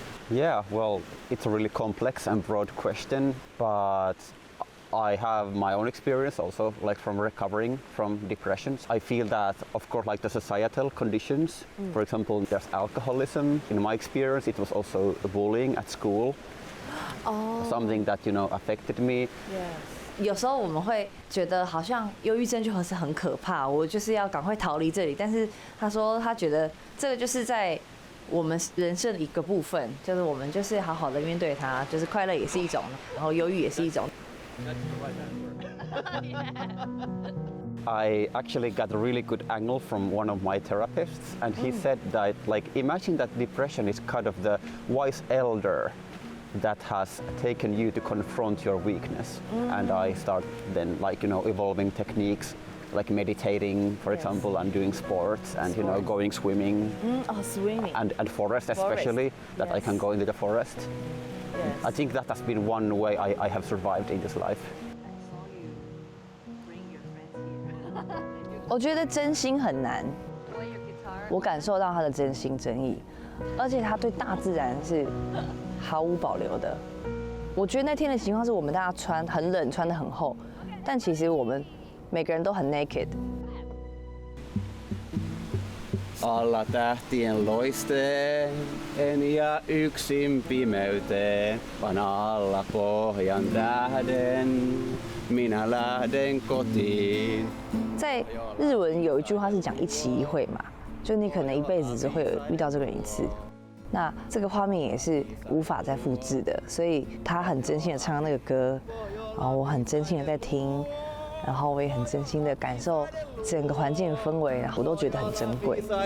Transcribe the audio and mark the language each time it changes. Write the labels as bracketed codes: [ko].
[en] Yeah, well, it's a really complex and broad question, but I have my own experience also, like from recovering from depressions. I feel that, of course, like the societal conditions, for example, there's alcoholism. In my experience, it was also bullying at school. Something that, affected me. [zh] 有时候我们会觉得好像忧郁症就是很可怕，我就是要赶快逃离这里。但是他说他觉得这个就是在我们人生的一个部分，就是我们就是好好的面对它，就是快乐也是一种，然后忧郁也是一种。 [en] I actually got a really good angle from one of my therapists, and he said that, imagine that depression is kind of the wise elder that has taken you to confront your weakness. And I start then, evolving techniques, like meditating, for example, and doing sports, and going swimming. Swimming. And forest especially, that I can go into the forest. I think that has been one way I have survived in this life. [zh] 我觉得真心很难，我感受到他的真心真意，而且他对大自然是毫无保留的。我觉得那天的情况是我们大家穿很冷，穿得很厚，但其实我们每个人都很 naked。 [fi] Alla tähtien loisteen ja yksin pimeyteen, vaan alla pohjan tähden minä lähden kotiin. [zh] 在日文有一句话是讲一期一会嘛，就你可能一辈子只会遇到这个人一次。那这个画面也是无法再复制的，所以他很真心的唱那个歌，然后我很真心的在听，然后我也很真心的感受整个环境的氛围，然后我都觉得很珍贵。